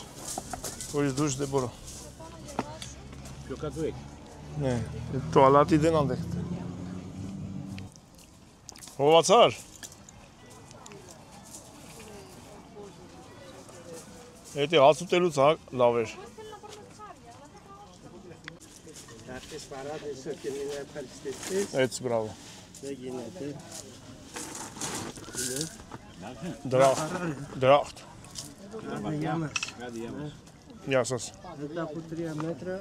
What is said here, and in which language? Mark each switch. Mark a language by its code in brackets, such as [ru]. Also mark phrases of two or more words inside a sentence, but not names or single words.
[el] Χωρίς ντους δεν μπορώ. Πιο κάτω έχει. Ναι, το αλάτι δεν αντέχεται. [hy] Հովացար։ Էդի հաց ուտելուց լավ էր։ [el] Θα έρθεις παράδεισο και μην ευχαριστηθείς. Έτσι, μπράβο. Δεν γίνεται. [hy] Դրախտ։ [el] Άντε, γεια μας. Γεια σας. Μετά από 3 μέτρα